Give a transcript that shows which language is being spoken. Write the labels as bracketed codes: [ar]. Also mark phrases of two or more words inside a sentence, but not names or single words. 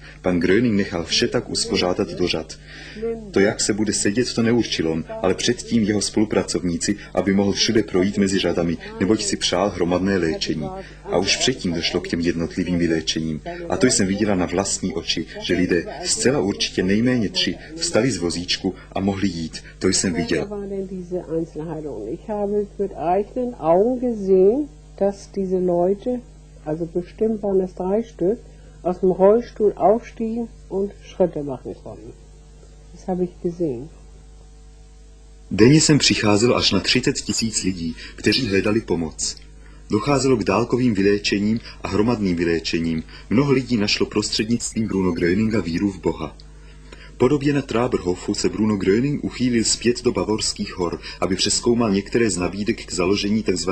[cs] Pan Gröning nechal vše tak uspořádat do řad. To, jak se bude sedět, to neurčil on, ale předtím jeho spolupracovníci, aby mohl všude projít mezi řadami, neboť si přál hromadné léčení. A už předtím došlo k těm jednotlivým vyléčením. A to jsem viděla na vlastní oči, že lidé, zcela určitě nejméně 3, vstali z vozíčku a mohli jít. To jsem viděla. [de] Gesehen, dass diese Leute, also bestimmt waren es 3 Stück, aus dem Rollstuhl aufstiegen und Schritte machen konnten. Das habe ich gesehen. [cs] Denně jsem přicházel až na 30 000 lidí, kteří hledali pomoc. Docházelo k dálkovým vyléčením a hromadným vyléčením. Mnoho lidí našlo prostřednictvím Bruno Gröninga víru v Boha. Podobně na Trábrhofu se Bruno Gröning uchýlil zpět do Bavorských hor, aby přezkoumal některé z nabídek k založení tzv.